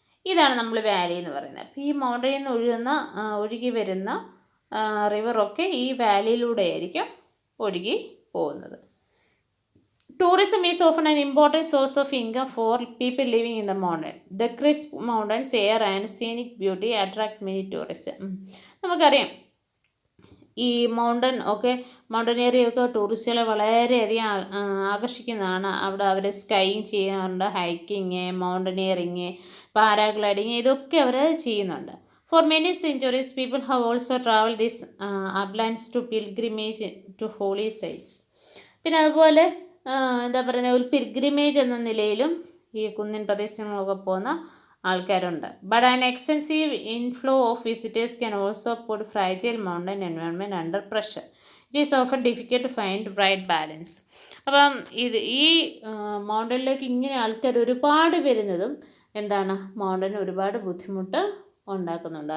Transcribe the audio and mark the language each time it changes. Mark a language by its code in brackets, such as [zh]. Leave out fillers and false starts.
[ml] ഇതാണ് നമ്മൾ വാലി എന്ന് പറയുന്നത്. അപ്പോൾ ഈ മൗണ്ടനിൽ നിന്ന് ഒഴുകി വരുന്ന റിവറൊക്കെ ഈ വാലിയിലൂടെ ആയിരിക്കും ഒഴുകി പോകുന്നത്. [en] Tourism is often an important source of income for people living in the mountain. The crisp mountains, air and scenic beauty attract many tourists. [ml] നമുക്കറിയാം, ഈ മൗണ്ടൻ ഏരിയയൊക്കെ ടൂറിസ്റ്റുകളെ വളരെയധികം ആകർഷിക്കുന്നതാണ്. അവിടെ അവർ സ്കൈയിങ് ചെയ്യാറുണ്ട്, ഹൈക്കിങ്, മൗണ്ടനിയറിങ്, പാരാഗ്ലൈഡിങ്, ഇതൊക്കെ അവർ ചെയ്യുന്നുണ്ട്. [en] For many centuries, people have also traveled these uplands to pilgrimage to holy sites. [ml] പിന്നെ അതുപോലെ എന്താ പറയുന്നത്, ഒരു പിൽഗ്രിമേജ് എന്ന നിലയിലും ഈ കുന്നിൻ പ്രദേശങ്ങളൊക്കെ പോകുന്ന ആൾക്കാരുണ്ട്. [en] But an extensive inflow of visitors can also put fragile mountain environment under pressure. It is often difficult to find right balance. [ml] അപ്പം ഈ മൗണ്ടനിലേക്ക് ഇങ്ങനെ ആൾക്കാർ ഒരുപാട് വരുന്നതും എന്താണ്, മൗണ്ടന് ഒരുപാട് ബുദ്ധിമുട്ട് ഉണ്ടാക്കുന്നുണ്ട്.